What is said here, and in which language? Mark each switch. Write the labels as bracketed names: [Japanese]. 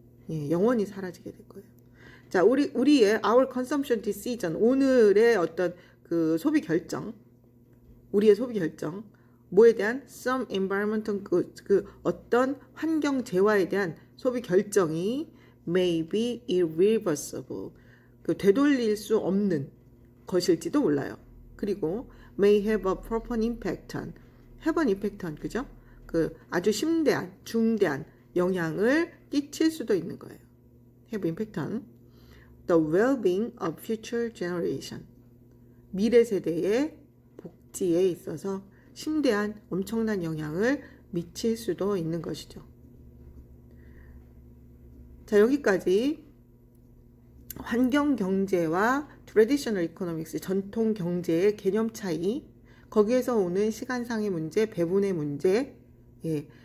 [Korean] 예, 영원히 사라지게 될 거예요. 자, 우리의 [English] our consumption decision, [Korean] 오늘의 어떤 그 소비 결정, 우리의 소비 결정, 뭐에 대한 [English] some environmental goods, [Korean] 그 어떤 환경 재화에 대한 소비 결정이 [English] may be irreversible, [Korean] 그 되돌릴 수 없는 것일지도 몰라요. 그리고 [English] may have a profound impact on, [Korean] 그죠? 그 아주 심대한, 중대한 영향을 끼칠 수도 있는 거예요. [English] have impact on the well-being of future generation. [Korean] 미래 세대의 복지에 있어서 심대한 엄청난 영향을 미칠 수도 있는 것이죠. 자, 여기까지 환경 경제와 traditional economics, 전통 경제의 개념 차이, 거기에서 오는 시간상의 문제, 배분의 문제, 예.